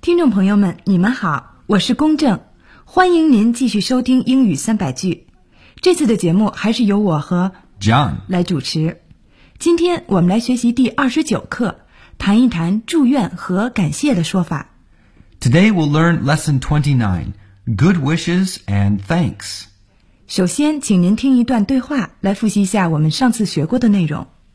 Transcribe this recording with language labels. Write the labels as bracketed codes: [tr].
[zh] 朋友们，你们好，我是龚正，欢迎您继续收听英语三百句。这次的节目还是由我和 John 来主持。今天我们来学习第29课，谈一谈祝愿和感谢的说法。 [en] Today we'll learn lesson 29, good wishes and thanks. [zh] 首先，请您听一段对话，来复习一下我们上次学过的内容。